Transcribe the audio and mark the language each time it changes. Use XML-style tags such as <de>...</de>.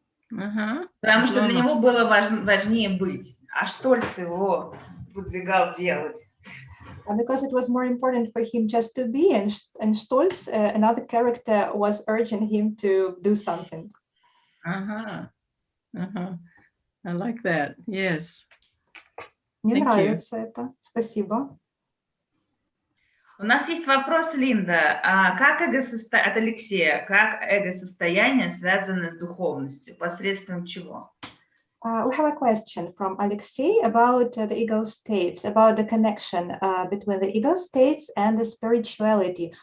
<ru>Потому что для него было важнее быть, а Штольц его выдвигал делать.</ru> <en>Because it was more important for him just to be, and Stolz, another character, was urging him to do something. I like that. Yes.</en> <ru>Мне нравится это. Спасибо. У нас есть вопрос, Линда. Как от Алексея, как эго-состояние связано с духовностью? Посредством чего?</ru> <en>We have a question from Alexei about the ego states, about the connection between the ego states and the spirituality.</en>